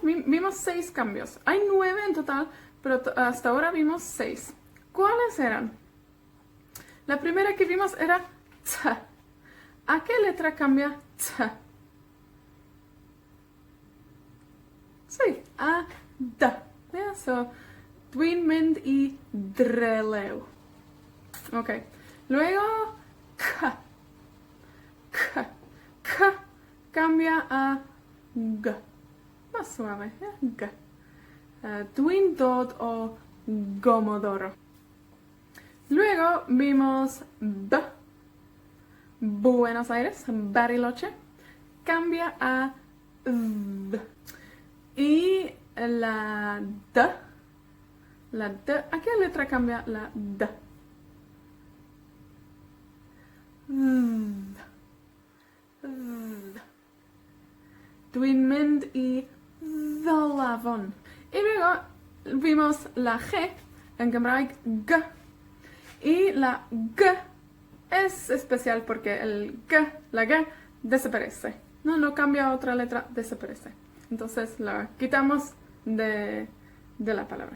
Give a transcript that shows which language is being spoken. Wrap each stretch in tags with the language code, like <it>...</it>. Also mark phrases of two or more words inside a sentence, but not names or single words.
<es>Vimos 6 cambios. Hay 9 en total, pero hasta ahora vimos 6. ¿Cuáles eran? La primera que vimos era T. ¿A qué letra cambia T? Sí, a D.</es> <en>Yeah, so,</en> <cy>dwi'n mynd I drelew.</cy> <es>Ok. Luego, K. K cambia a G. Más suave,</es> <cy>G. Dwi'n dod o Gomodoro.</cy> <es>Luego vimos B. Buenos Aires, Bariloche. Cambia a V. Y la D. ¿A qué letra cambia la D?</es> <cy>Dwi'n mynd I ddolafon.</cy> <es>Y luego vimos la G, en Gymraeg G. Y la G es especial porque la G desaparece. No cambia a otra letra, desaparece. Entonces la quitamos de la palabra.</es>